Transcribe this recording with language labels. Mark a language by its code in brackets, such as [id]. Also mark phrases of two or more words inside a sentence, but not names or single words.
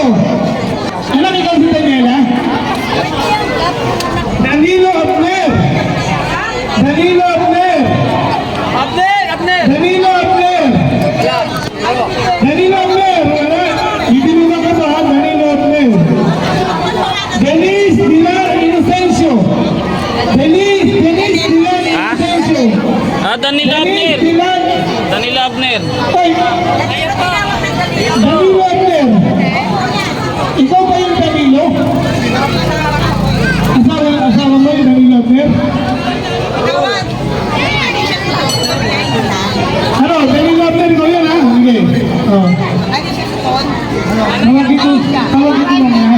[tl] Alam ikaw si Daniela? Danilo Abner. Danilo Abner. Danilo Abner. Danilo Abner. Wala. Ibinungan ka ba? Danilo Abner. Denise Pilar Inocencio. Denise Pilar Inocencio. Danilo Abner. Pilar. Danilo Abner. Ay, Danilo Abner. Ikaw ba yung Danilo? Asawa mo yung Danilo Abner? Ano, Danilo Abner, ikaw yun ha? Sige. Oh. Tawag ito mamaya.